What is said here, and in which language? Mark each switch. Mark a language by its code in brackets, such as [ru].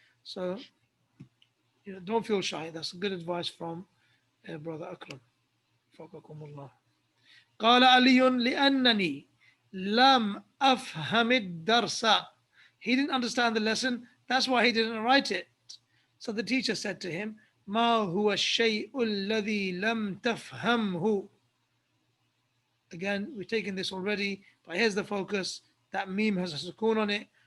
[en] So, don't feel shy. That's good advice from Brother Akram. [ar] فقكم الله. قال علي لأنني لم أفهم الدرس. [en] He didn't understand the lesson. That's why he didn't write it. So the teacher said to him, [ar] ما هو الشيء الذي لم تفهمه. [en] Again, we've taken this already, but here's the focus. That meme has a sukoon on it.